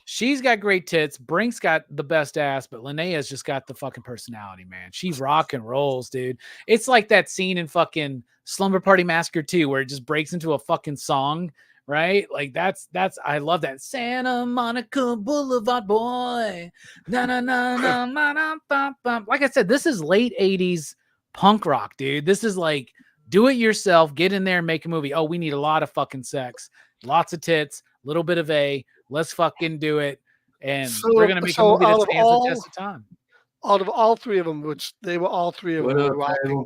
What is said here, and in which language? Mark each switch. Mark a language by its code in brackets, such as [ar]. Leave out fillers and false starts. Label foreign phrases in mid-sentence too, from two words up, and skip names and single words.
[en] She's got great tits. Brink's got the best ass, but Lanaa's just got the fucking personality, man. She rock and rolls, dude. It's like that scene in fucking Slumber Party Massacre 2 where it just breaks into a fucking song, right? Like that's I love that. Santa Monica Boulevard boy. Na na na na na na na. Like I said, this is late 80s punk rock, dude. This is like do it yourself, get in there and make a movie. Oh, we need a lot of fucking sex, lots of tits, a little bit of let's fucking do it. And we're going to make a movie that stands the test of time. Out of all 3 of them, which they were all 3 of them were rocking.